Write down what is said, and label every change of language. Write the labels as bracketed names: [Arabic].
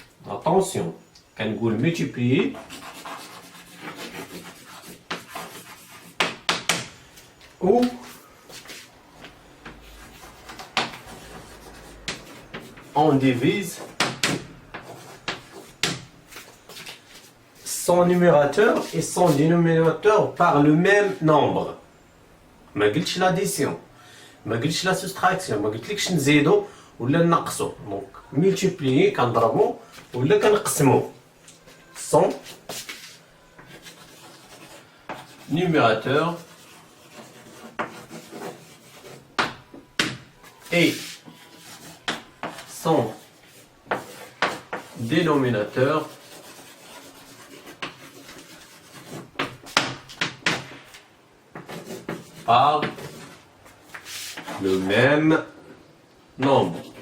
[French] Attention, quand on multiplie, ou on divise son numérateur et son dénominateur par le même nombre. [Arabic] ما قلتش [French] l'addition، [Arabic] ما قلتش [French] la soustraction، [Arabic] ما قلتلكش نزيدو ولا نقصو. دونك ملتيبليي كنضربو ولا كنقسمو. [French] son numérateur et son dénominateur par le même nombre.